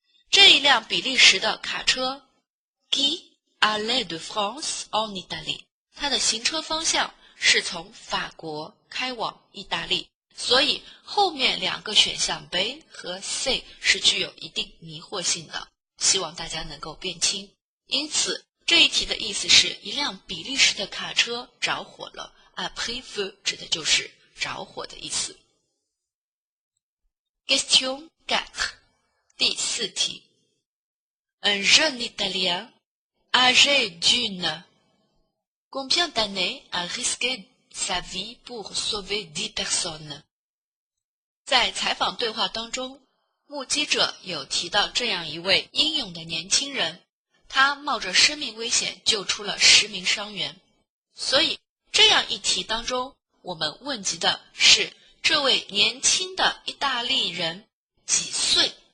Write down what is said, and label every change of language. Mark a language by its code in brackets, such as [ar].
[zh] 这一辆比利时的卡车 [fr] qui allait de France en Italie， [zh] 它的行车方向是从法国开往意大利，所以后面2个选项 B 和 C 是具有一定迷惑性的，希望大家能够辨清。因此这一题的意思是一辆比利时的卡车着火了 [fr] a pris feu [zh] 指的就是着火的意思。 [en] Question 4. [zh] 第4题 [fr] Un jeune Italien âgé d'une combien d'années a risqué sa vie pour sauver 10 personnes。 [zh] 在采访对话当中，目击者有提到这样一位英勇的年轻人，他冒着生命危险救出了10名伤员。所以这样一题当中，我们问及的是这位年轻的意大利人几岁。